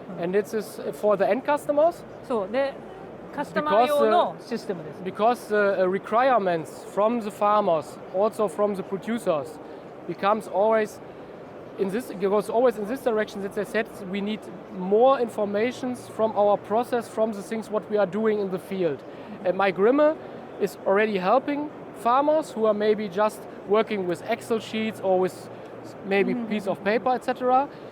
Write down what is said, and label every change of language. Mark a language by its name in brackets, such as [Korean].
[English] And this is for the end customers. [Japanese] そうで、カスタマー用のシステムです。 [English] Because the requirements from the farmers, also from the producers, becomes always goes always in this direction. That they said we need more information from our process, from the things what we are doing in the field. And my GRIMME is already helping farmers who are maybe just working with Excel sheets or with maybe piece of paper, etc.